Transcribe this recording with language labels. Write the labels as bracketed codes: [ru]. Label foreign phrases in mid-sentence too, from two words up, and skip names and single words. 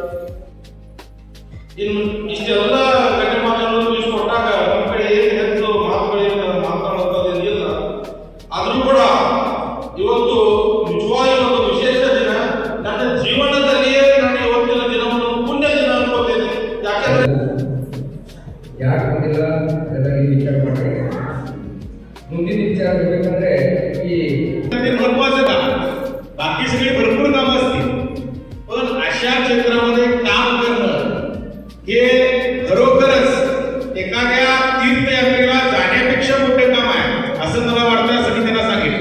[kn] ಇನ್ನು ಇಷ್ಟೆಲ್ಲ ಗಣ್ಯ ಮಾತುಗಳನ್ನು ತಿಳಿಸಿಕೊಟ್ಟಾಗ ನಮ್ಮ ಕಡೆ ಏನು ಹೆಚ್ಚು ಮಾತುಗಳಿಂದ ಮಾತನಾಡುವುದೇನಿಲ್ಲ. ಆದರೂ ಕೂಡ ಇವತ್ತು ನಿಜವಾಗಿ ಒಂದು ವಿಶೇಷ ದಿನ. ನನ್ನ ಜೀವನದಲ್ಲಿಯೇ ನಾನು ಇವತ್ತಿನ ದಿನವನ್ನು ಪುಣ್ಯ ದಿನ ಅನ್ಕೋತೇನೆ. ಯಾಕಂದ್ರೆ ಯಾಕೆ ಬಂದಿಲ್ಲ ಎಲ್ಲರಿಗೆ ವಿಚಾರ ಮಾಡಿ. ಮುಂದಿನ विचार बेकंದ್ರೆ ಈ [mr] महत्वाचं काम, बाकी सगळी भरपूर कामं असतील, पण अशा क्षेत्रामध्ये काम करणं हे खरोखरच एखाद्या तीर्थयात्रेला जाण्यापेक्षा मोठे काम आहे असं मला वाटतं, असं मी त्यांना सांगितलं.